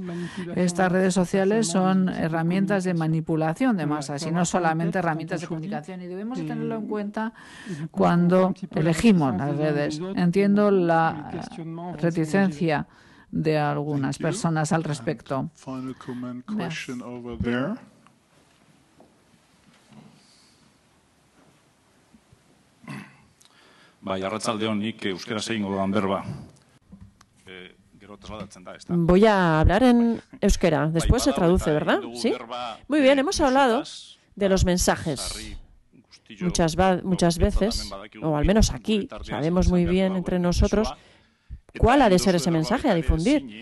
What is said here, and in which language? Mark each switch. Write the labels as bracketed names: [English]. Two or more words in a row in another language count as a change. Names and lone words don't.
[Spanish] Estas redes sociales son herramientas de manipulación de masas y no solamente herramientas de comunicación, y debemos de tenerlo en cuenta cuando elegimos las redes. Entiendo la reticencia de algunas personas al respecto. [Basque] Bai, arratsaldeon, nik euskaraz egingo dudan berba. [Spanish] Voy a hablar en euskera. Después se traduce, ¿verdad? ¿Sí? Muy bien, hemos hablado de los mensajes. Muchas veces, o al menos aquí, sabemos muy bien entre nosotros cuál ha de ser ese mensaje a difundir.